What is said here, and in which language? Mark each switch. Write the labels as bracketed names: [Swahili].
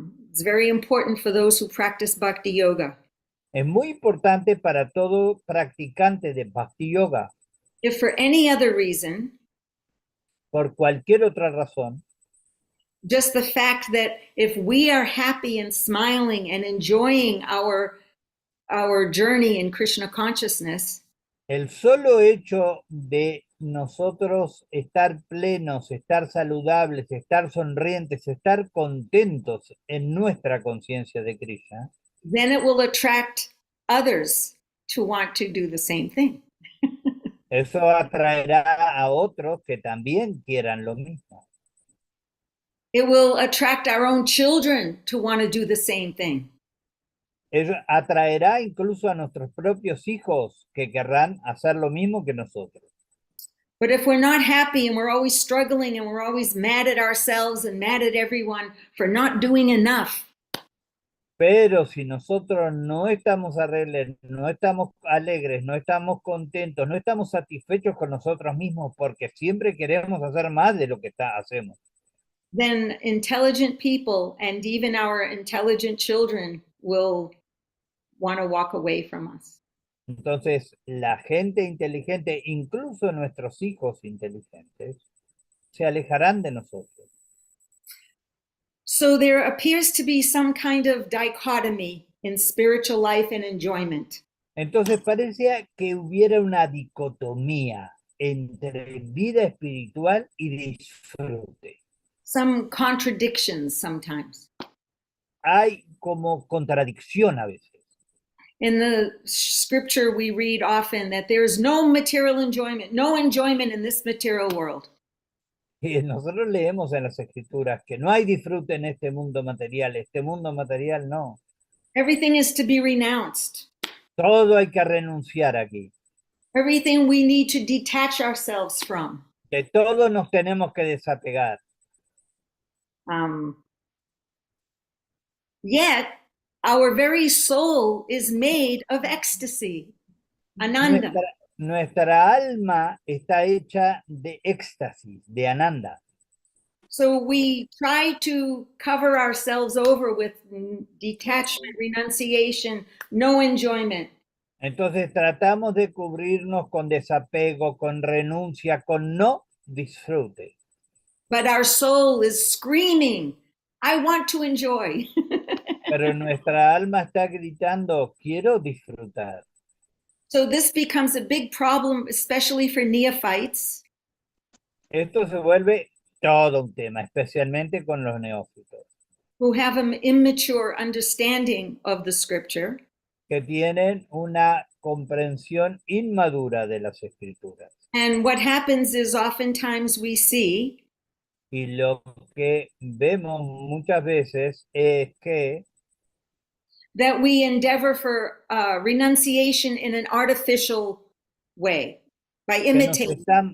[English] It's very important for those who practice bhakti yoga. [Spanish] Es muy importante para todo practicante de Bhakti Yoga. [English] If for any other reason, [Spanish] Por cualquier otra razón, [English] just the fact that if we are happy and smiling and enjoying our journey in Krishna consciousness, [Spanish] el solo hecho de nosotros estar plenos, estar saludables, estar sonrientes, estar contentos en nuestra conciencia de Krishna, [English] then it will attract others to want to do the same thing. [Spanish] eso atraerá a otros que también quieran lo mismo. [English] It will attract our own children to want to do the same thing. [Spanish] Eso atraerá incluso a nuestros propios hijos que querrán hacer lo mismo que nosotros. [English] But if we're not happy and we're always struggling and we're always mad at ourselves and mad at everyone for not doing enough, [Spanish] Pero si nosotros no estamos no estamos alegres, no estamos contentos, no estamos satisfechos con nosotros mismos porque siempre queremos hacer más de lo que hacemos, [English] then intelligent people and even our intelligent children will want to walk away from us. [Spanish] entonces la gente inteligente, incluso nuestros hijos inteligentes, se alejarán de nosotros. [English] So there appears to be some kind of dichotomy in spiritual life and enjoyment. [Spanish] Entonces parecía que hubiera una dicotomía entre vida espiritual y disfrute. [English] Some contradictions sometimes. [Spanish] Hay como contradicción a veces. [English] In the scripture, we read often that there is no material enjoyment, no enjoyment in this material world. [Spanish] Y nosotros leemos en las escrituras que no hay disfrute en este mundo material no. [English] Everything is to be renounced. [Spanish] Todo hay que renunciar aquí. [English] Everything we need to detach ourselves from. [Spanish] De todo nos tenemos que desapegar. [English] Yet, our very soul is made of ecstasy, ananda. [Spanish] Nuestra alma está hecha de éxtasis, de ananda. [English] So we try to cover ourselves over with detachment, renunciation, no enjoyment. [Spanish] Entonces tratamos de cubrirnos con desapego, con renuncia, con no disfrute. [English] But our soul is screaming, I want to enjoy. [Spanish] Pero nuestra alma está gritando, quiero disfrutar. [English] So this becomes a big problem, especially for neophytes. [Spanish] Esto se vuelve todo un tema, especialmente con los neófitos. [English] Who have an immature understanding of the scripture. [Spanish] Que tienen una comprensión inmadura de las escrituras. [English] And what happens is oftentimes we see [Spanish] y lo que vemos muchas veces es que [English] that we endeavor for renunciation in an artificial way by imitating.